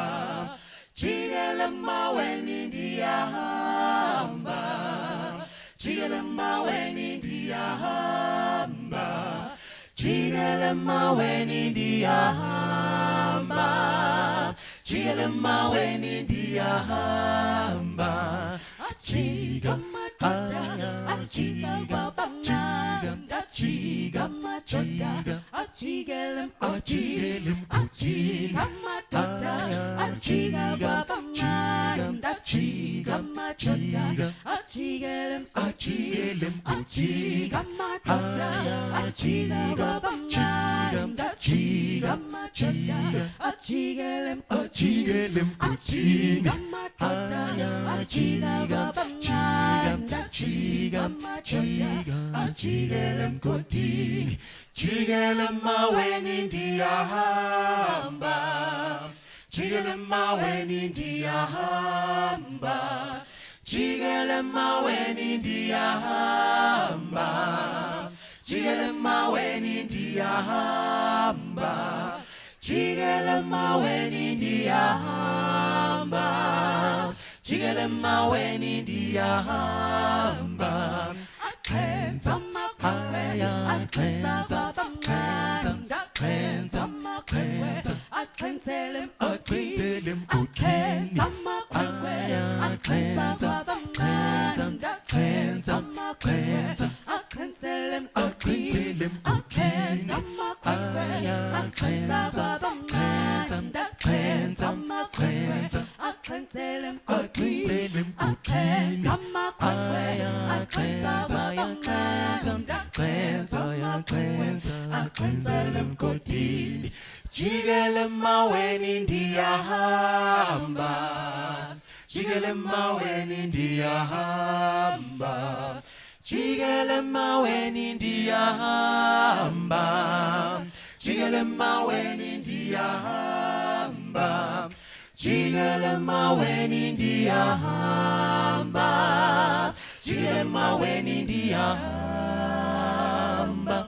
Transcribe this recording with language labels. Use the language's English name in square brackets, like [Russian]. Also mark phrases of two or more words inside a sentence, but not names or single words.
[Xhosa] Jigala maweni ndiyahamba, jigala maweni ndiyahamba, jigala maweni ndiyahamba, jigala maweni ndiyahamba, ajiga madoda, ajiga babanganda, ajiga madoda, ajiga madoda, ajiga babanganda, ajiga madoda, ajiga madoda, ajiga babanganda, ajiga madoda, ajiga madoda, ajiga babanganda, ajiga madoda, ajiga mkotini, jigala maweni ndiyahamba, jigala maweni ndiyahamba, jigala maweni ndiyahamba, jigala maweni ndiyahamba, jigala maweni ndiyahamba, jigala maweni ndiyahamba. [English] Cleanse my way, I cleanse up my mind, I cleanse up my way, I cleanse him, I cleanse my way, I cleanse up my mind, I cleanse up my way, I cleanse him, I cleanse my way, I cleanse up my mind, I cleanse up my way, I cleanse him, I cleanse my way, I cleanse up [Xhosa] cleanse kotini, jigala maweni ndiyahamba, jigala maweni ndiyahamba, jigala maweni ndiyahamba, jigala maweni ndiyahamba, jigala maweni ndiyahamba, jigala maweni ndiyahamba.